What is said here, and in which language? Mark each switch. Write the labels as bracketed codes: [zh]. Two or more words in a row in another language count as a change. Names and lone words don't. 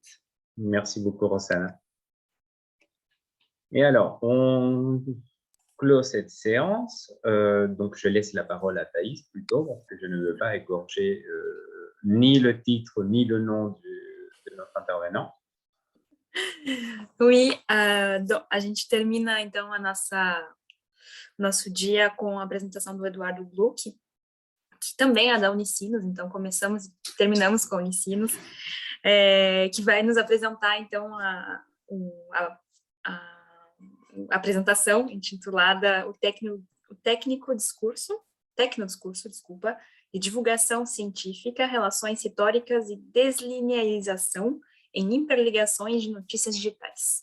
[fr] Merci beaucoup, Rossana. Et alors, on clôt cette séance. Donc, je laisse la parole à Thaïs plutôt, parce que je ne veux pas égorger ni le titre, ni le nom de notre intervenant. Oui, [pt] a gente termina, então, nosso dia com a apresentação do Eduardo Gluck, que também é da Unicinos, então começamos e terminamos com a Unicinos, que vai nos apresentar, então, a apresentação intitulada o Tecnodiscurso, desculpa, de divulgação científica, relações históricas e deslinearização em interligações de notícias digitais.